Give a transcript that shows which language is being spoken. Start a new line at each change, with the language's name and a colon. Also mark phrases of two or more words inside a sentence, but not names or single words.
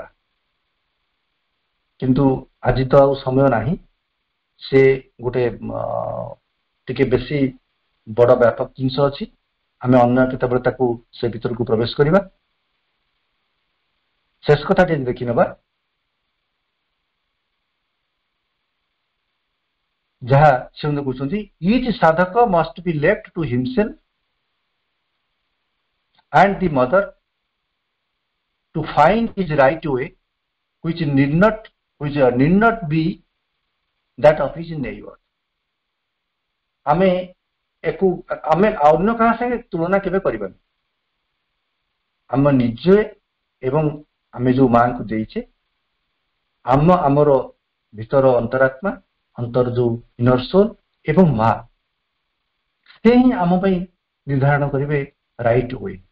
Odia: କିନ୍ତୁ ଆଜି ତ ଆଉ ସମୟ ନାହିଁ, ସେ ଗୋଟେ ଟିକେ ବେଶୀ ବଡ଼ ବ୍ୟାପକ ଜିନିଷ ଅଛି। ଆମେ ଅନ୍ୟ କେତେବେଳେ ତାକୁ ସେ ଭିତରକୁ ପ୍ରବେଶ କରିବା। ଶେଷ କଥାଟି ଦେଖିନେବା, ଯାହା ସେ କହୁଛନ୍ତି,
English: Each sadhak must be left to himself and the mother to find his right way, which need not be that of his neighbor।
Odia: ଆମେ ଅନ୍ୟ କାହା ସାଙ୍ଗେ ତୁଳନା କେବେ କରିବାନି। ଆମ ନିଜେ ଏବଂ ଆମେ ଯୋଉ ମାଙ୍କୁ ଦେଇଛେ, ଆମର ଭିତର ଅନ୍ତରାତ୍ମା, ଅନ୍ତର ଯୋଉ
English: inner soul
Odia: ଏବଂ ମା, ସେ ହିଁ ଆମ ପାଇଁ ନିର୍ଦ୍ଧାରଣ କରିବେ
English: right way.